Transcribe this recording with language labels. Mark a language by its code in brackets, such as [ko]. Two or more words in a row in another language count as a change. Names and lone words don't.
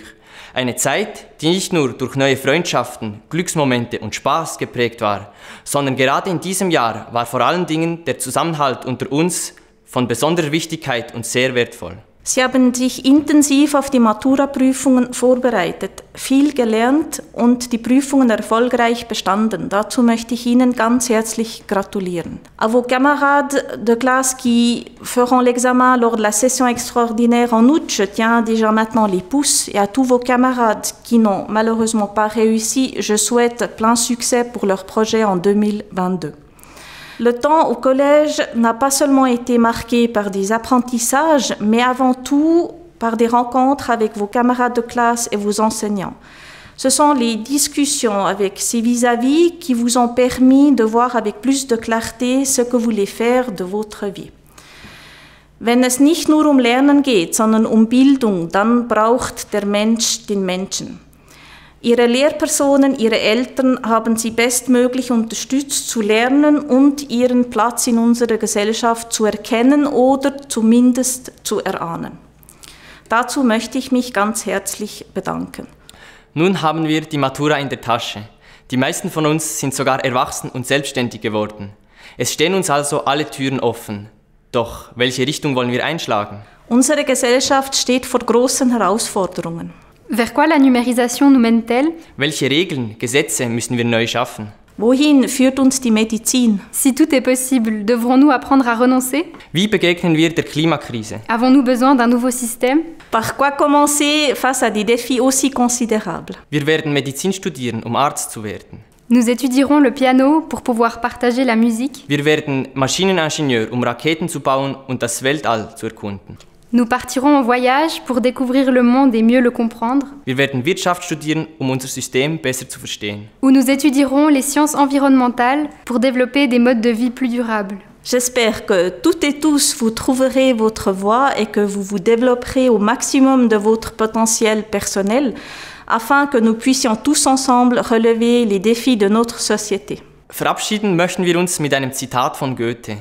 [de] Eine Zeit, die nicht nur durch neue Freundschaften, Glücksmomente und Spaß geprägt war, sondern gerade in diesem Jahr war vor allen Dingen der Zusammenhalt unter uns von besonderer Wichtigkeit und sehr wertvoll. Sie haben sich intensiv auf die Matura-Prüfungen vorbereitet, viel gelernt und die Prüfungen erfolgreich bestanden. Dazu möchte ich Ihnen ganz herzlich gratulieren. [fr] À vos camarades de classe qui feront l'examen lors de la session extraordinaire en août, je tiens déjà maintenant les pouces. Et à tous vos camarades qui n'ont malheureusement pas réussi, je souhaite plein succès pour leur projet en 2022. Le temps au collège n'a pas seulement été marqué par des apprentissages, mais avant tout par des rencontres avec vos camarades de classe et vos enseignants. Ce sont les discussions avec ces vis-à-vis qui vous ont permis de voir avec plus de clarté ce que vous voulez faire de votre vie. [de] Wenn es nicht nur um Lernen geht, sondern um Bildung, dann braucht der Mensch den Menschen. Ihre Lehrpersonen, ihre Eltern haben sie bestmöglich unterstützt zu lernen und ihren Platz in unserer Gesellschaft zu erkennen oder zumindest zu erahnen. Dazu möchte ich mich ganz herzlich bedanken. Nun haben wir die Matura in der Tasche. Die meisten von uns sind sogar erwachsen und selbstständig geworden. Es stehen uns also alle Türen offen. Doch welche Richtung wollen wir einschlagen? Unsere Gesellschaft steht vor großen Herausforderungen. [fr] Vers quoi la numérisation nous mène-t-elle? [de] Welche Regeln, Gesetze müssen wir neu schaffen? Wohin führt uns die Medizin? [fr] Si tout est possible, devrons-nous apprendre à renoncer? [de] Wie begegnen wir der Klimakrise? [fr] Avons-nous besoin d'un nouveau système? Par quoi commencer face à des défis aussi considérables? [de] Wir werden Medizin studieren, um Arzt zu werden. [fr] Nous étudierons le piano pour pouvoir partager la musique. [de] Wir werden Maschineningenieur, um Raketen zu bauen und das Weltall zu erkunden. [fr] Nous partirons en voyage pour découvrir le monde et mieux le comprendre. [de] Wir werden Wirtschaft studieren, um unser System besser zu verstehen. [fr] Ou nous étudierons les sciences environnementales pour développer des modes de vie plus durables. J'espère que toutes et tous vous trouverez votre voie et que vous vous développerez au maximum de votre potentiel personnel afin que nous puissions tous ensemble relever les défis de notre société. [de] Verabschieden möchten wir uns mit einem Zitat von Goethe.